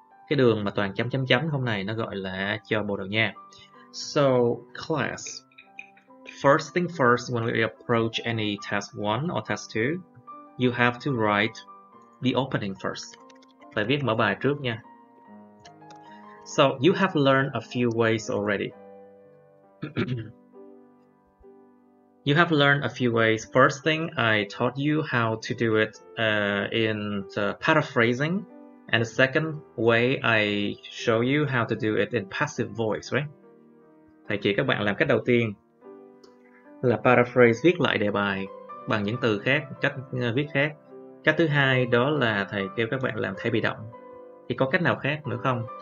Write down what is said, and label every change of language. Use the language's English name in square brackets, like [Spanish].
[Vietnamese] Cái đường mà toàn chấm không này nó gọi là cho Bồ Đào Nha. [English] So class, first thing first, when we approach any test 1 or test 2, you have to write the opening first. [Vietnamese] Phải viết mở bài trước nha. [English] So you have learned a few ways already. You have learned a few ways. First thing, I taught you how to do it in paraphrasing. And the second way, I show you how to do it in passive voice, right? [Vietnamese] Thầy chỉ các bạn làm cách đầu tiên là paraphrase, viết lại đề bài bằng những từ khác, cách viết khác. Cách thứ hai đó là thầy kêu các bạn làm thay bị động. Thì có cách nào khác nữa không?